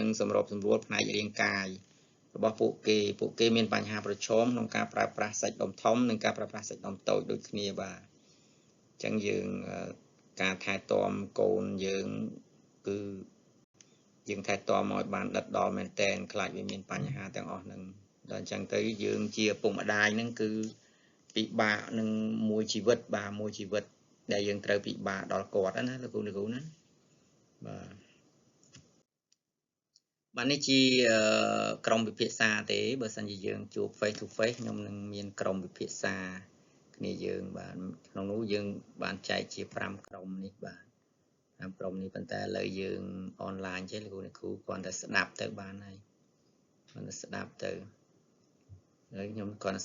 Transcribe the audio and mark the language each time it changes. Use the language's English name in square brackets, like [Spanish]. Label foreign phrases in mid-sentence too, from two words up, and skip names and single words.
[Khmer] សម្របសម្រួលផ្នែករាងកាយរបស់ពួកគេមានបញ្ហាប្រឈមក្នុងការប្រើប្រាស់សាច់ដុំធំនិងការប្រើប្រាស់សាច់ដុំតូចដូចគ្នាបាទអញ្ចឹងយើងការថែទាំកូនយើងគឺយើងថែទាំឲ្យបានដិតដល់មែនតែនខ្លាចវាមានបញ្ហាទាំងអស់ហ្នឹងដល់អញ្ចឹងទៅយើងជាឪពុកម្ដាយហ្នឹងគឺពិបាកនឹងមួយជីវិតដែលយើងត្រូវពិបាកដល់គាត់ណាលោកគ្រូណា បាទនេះជាក្រុមវិភាសាទេបើសិនជាយើងជួប [English] face to face [Khmer] ខ្ញុំនឹងមានក្រុមវិភាសាគ្នាយើងបាទក្នុងនោះយើងបានចែកជា5ក្រុមនេះបាទ5ក្រុមនេះប៉ុន្តែឥឡូវយើងអនឡាញចេះលោកគ្រូគ្រាន់តែស្ដាប់ទៅបានហើយគាត់ស្ដាប់ទៅហើយខ្ញុំគាត់